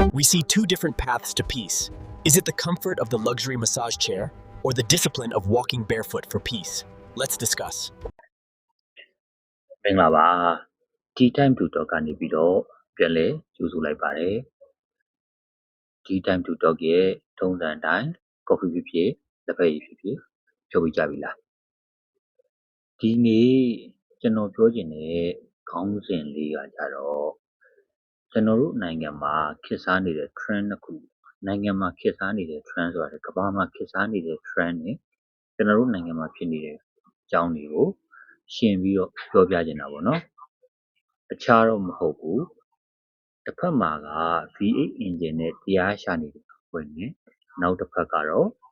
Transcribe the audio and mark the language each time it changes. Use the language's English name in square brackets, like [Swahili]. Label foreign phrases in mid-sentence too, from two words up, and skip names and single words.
[English] see two different paths to peace. Is it the comfort of the luxury massage chair or the discipline of walking barefoot for peace? Let's discuss. [Burmese] မင်္ဂလာပါ Tea Time to Talk ကနေပြီးတော့ပြန်လဲကြိုဆိုလိုက်ပါတယ် Tea Time to Talk ရဲ့ထုံးစံအတိုင်း coffee ဖြစ်ဖြစ်လက်ဖက်ရ ည်ဖြစ်ဖြစ်ဖြုတ်ပြီးကြပြီလားဒီနေ့ကျွန်တော်ပြောချင်တဲ့ခေါင်းစဉ်လေးကကြတော့ကျွန်တော်တို့နိုင်ငံမှာခေတ်စားနေတဲ့ trend တစ်ခုနိုင်ငံမှာခေတ်စားနေတဲ့ trend ဆိုတာကမ္ဘာမှာခေတ်စားနေတဲ့ trend နဲ့ကျွန်တော်တို့နိုင်ငံမှာဖြစ်နေတဲ့အကြောင်းတွေကိုရှင်ပြီးတော့ပြောပြချင်တာပေါ့နော်အခြားတော့မဟုတ်ဘူးတစ်ဖက်မှာက V8 engine နဲ့တရားရှာနေတဲ့အဖွဲ့နဲ့နောက်တစ်ဖက်ကတော့